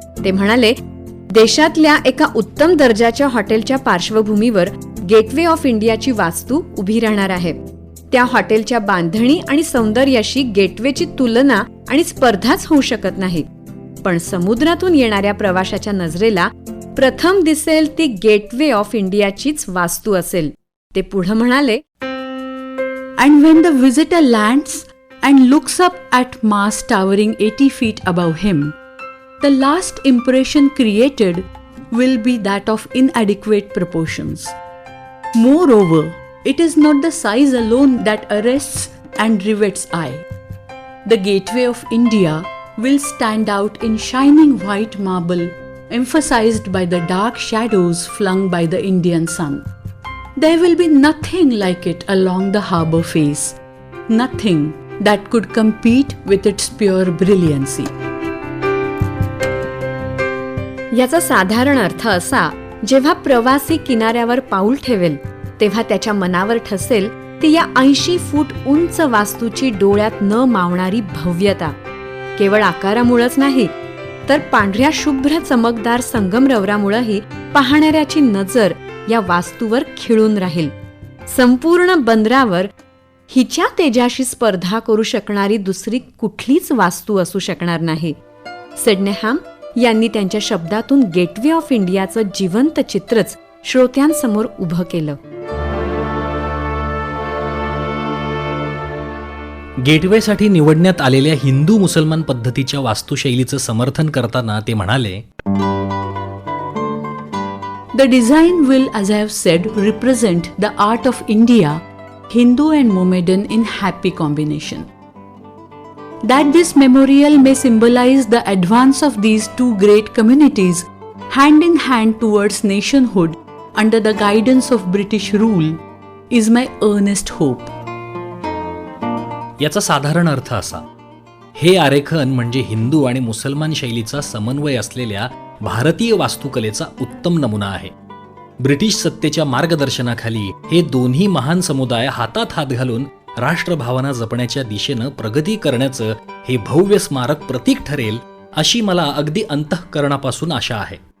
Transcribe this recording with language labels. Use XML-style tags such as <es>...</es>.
<mr>ते म्हणाले, देशातल्या एका उत्तम दर्जाच्या हॉटेलच्या पार्श्वभूमीवर गेटवे ऑफ इंडियाची वास्तू उभी राहणार आहे. त्या हॉटेलच्या बांधणी आणि सौंदर्याशी गेटवेची तुलना आणि स्पर्धाच होऊ शकत नाही. पण समुद्रातून येणाऱ्या प्रवाशाच्या नजरेला प्रथम दिसेल ती गेटवे ऑफ इंडियाचीच वास्तू असेल. ते पुढे म्हणाले,</mr> <en>And when the visitor lands and looks up at Mars towering 80 feet above him, the last impression created will be that of inadequate proportions. Moreover, it is not the size alone that arrests and rivets eye. The Gateway of India will stand out in shining white marble, emphasized by the dark shadows flung by the Indian sun. There will be nothing like it along the harbour face, nothing that could compete with its pure brilliancy.</en> <mr>याचा साधारण अर्थ असा, जेव्हा प्रवासी किनाऱ्यावर पाऊल ठेवेल तेव्हा त्याच्या मनावर ठसेल ती या 80 फूट उंच वास्तूची डोळ्यात न मावणारी भव्यता. केवळ आकारामुळेच नाही तर पांढऱ्या शुभ्र चमकदार संगमरवरामुळेही पाहणाऱ्याची नजर या वास्तूवर खिळून राहील. संपूर्ण बंदरावर हिच्या तेजाशी स्पर्धा करू शकणारी दुसरी कुठलीच वास्तू असू शकणार नाही. सिडनेहॅम यांनी त्यांच्या शब्दातून गेटवे ऑफ इंडियाचं जिवंत चित्रच श्रोत्यांसमोर उभं केलं. गेटवेसाठी निवडण्यात आलेल्या हिंदू मुसलमान पद्धतीच्या वास्तुशैलीचं समर्थन करताना ते म्हणाले,</mr> <en>The design will, as I have said, represent the art of India, Hindu and Mohammedan in happy combination. That this memorial may symbolize the advance of these two great communities hand in hand towards nationhood under the guidance of British rule is my earnest hope.</en> <mr>याचा साधारण अर्थ असा: हे आरेखन म्हणजे हिंदू आणि मुसलमान शैलीचा समन्वय असलेल्या भारतीय वास्तुकलेचा उत्तम नमुना आहे. ब्रिटिश सत्तेच्या मार्गदर्शनाखाली हे दोन्ही महान समुदाय हातात हात घालून राष्ट्रभावना जपण्याच्या दिशेनं प्रगती करण्याचं हे भव्य स्मारक प्रतीक ठरेल, अशी मला अगदी अंतःकरणापासून आशा आहे.</mr>